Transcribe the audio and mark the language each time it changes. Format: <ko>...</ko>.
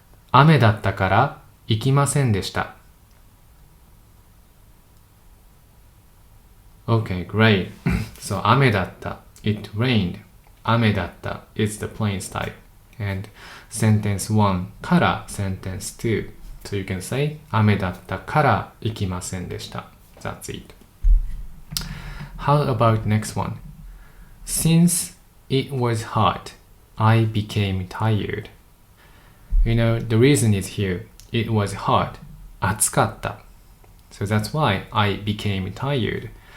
<ja>雨だったから行きませんでした。</ja> <en>Okay, great. So,</en> <ja>雨だった。</ja> <en>It rained. 雨だった is the plain style. And sentence 1 から sentence 2. So you can say</en> <ja>雨だったから行きませんでした。</ja> <en>That's it. How about next one? Since it was hot, I became tired. You know, the reason is here. It was hot. 暑かった。 So that's why I became tired.</en>